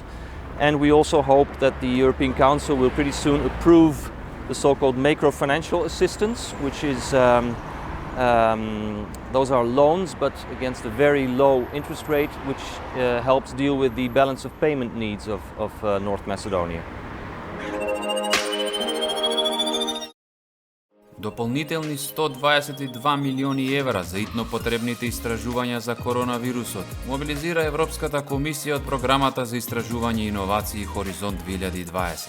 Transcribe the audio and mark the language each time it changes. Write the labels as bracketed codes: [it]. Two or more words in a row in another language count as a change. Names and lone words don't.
[en] And we also hope that the European Council will pretty soon approve the so-called macro-financial assistance, which is, those are loans, but against a very low interest rate, which helps deal with the balance of payment needs of North Macedonia. [mk] Дополнителни 122 милиони евра за итно потребните истражувања за коронавирусот мобилизира Европската комисија од програмата за истражување и иновации Хоризонт 2020.